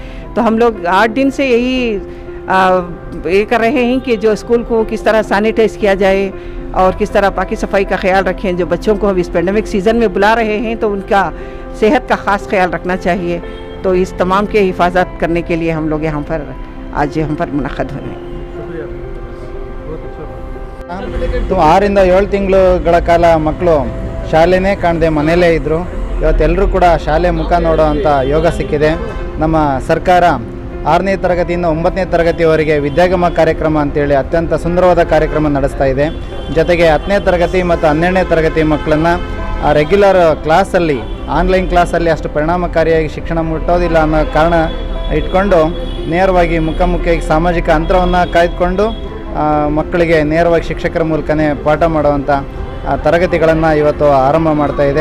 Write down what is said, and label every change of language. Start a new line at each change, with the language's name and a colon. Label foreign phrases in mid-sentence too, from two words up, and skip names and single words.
Hindi: तो हम लोग 8 दिन से यही ये कर रहे हैं कि जो स्कूल को किस तरह सैनिटाइज किया जाए और किस तरह पाकी सफाई का ख्याल रखें। जो बच्चों को हम इस
English: pandemic season
Hindi: में बुला रहे हैं, तो उनका सेहत का ख़ास ख्याल रखना चाहिए। तो इस तमाम के हिफाजत करने के लिए हम लोग यहाँ पर आज यहाँ पर मुनक़द हुए हैं।
Kannada: तो 6ರಿಂದ 7 ತಿಂಗಳುಗಳ ಕಾಲ ಮಕ್ಕಳು ಶಾಲೆನೇ ಕಾಣದೆ ಮನೆಯಲ್ಲೇ ಇದ್ದರು. ಇವತ್ತೆಲ್ಲರೂ ಕೂಡ ಶಾಲೆ ಮುಖ ನೋಡೋ ಅಂಥ ಯೋಗ ಸಿಕ್ಕಿದೆ. ನಮ್ಮ ಸರ್ಕಾರ 6ನೇ ತರಗತಿಯಿಂದ 9ನೇ ತರಗತಿಯವರೆಗೆ ವಿದ್ಯಾಗಮ ಕಾರ್ಯಕ್ರಮ ಅಂತೇಳಿ ಅತ್ಯಂತ ಸುಂದರವಾದ ಕಾರ್ಯಕ್ರಮ ನಡೆಸ್ತಾ ಇದೆ. ಜೊತೆಗೆ 10ನೇ ತರಗತಿ ಮತ್ತು 12ನೇ ತರಗತಿ ಮಕ್ಕಳನ್ನು ರೆಗ್ಯುಲರ್ ಕ್ಲಾಸಲ್ಲಿ, ಆನ್ಲೈನ್ ಕ್ಲಾಸಲ್ಲಿ ಅಷ್ಟು ಪರಿಣಾಮಕಾರಿಯಾಗಿ ಶಿಕ್ಷಣ ಮುಟ್ಟೋದಿಲ್ಲ ಅನ್ನೋ ಕಾರಣ ಇಟ್ಕೊಂಡು ನೇರವಾಗಿ ಮುಖಾಮುಖಿಯಾಗಿ ಸಾಮಾಜಿಕ ಅಂತರವನ್ನು ಕಾಯ್ದುಕೊಂಡು ಮಕ್ಕಳಿಗೆ ನೇರವಾಗಿ ಶಿಕ್ಷಕರ ಮೂಲಕನೇ ಪಾಠ ಮಾಡುವಂಥ ತರಗತಿಗಳನ್ನು ಇವತ್ತು ಆರಂಭ ಮಾಡ್ತಾ ಇದೆ.